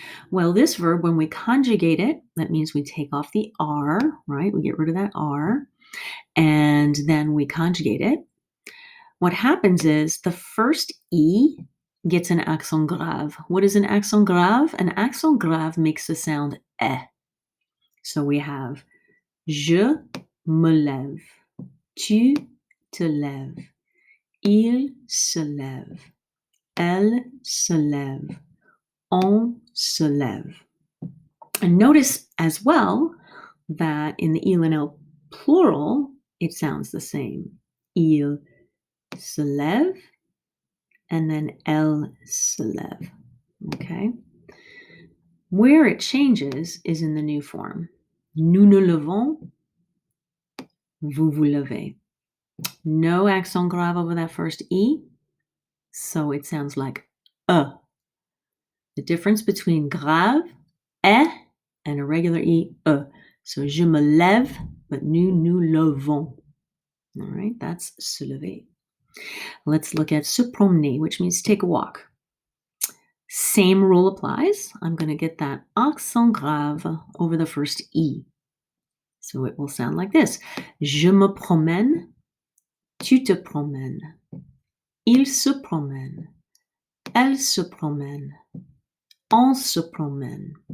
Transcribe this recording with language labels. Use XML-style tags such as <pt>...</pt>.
<en>Well, this verb, when we conjugate it, that means we take off the R, right? We get rid of that R and then we conjugate it. What happens is the first E gets an accent grave. What is an accent grave? An accent grave makes the sound eh. So we have</en> <fr>je me lève, tu te lèves, il se lève, elle se lève, on se lève.</fr> <en>And notice as well that in the il and elle plural, it sounds the same.</en> <fr>Il se lève,</fr> <en>and then</en> <fr>elle se lève.</fr> <en>Okay? Where it changes is in the new form.</en> <fr>Nous nous levons, vous vous levez.</fr> <en>No accent grave over that first E, so it sounds like e. The difference between grave, e, and a regular E, e.</en> <fr>So je me lève, but nous nous levons.</fr> <en>All right, that's se lever. Let's look at se promener, which means take a walk. Same rule applies. I'm going to get that accent grave over the first E. So it will sound like this.</en> <fr>Je me promène, tu te promènes, il se promène, elle se promène, on se promène.</fr>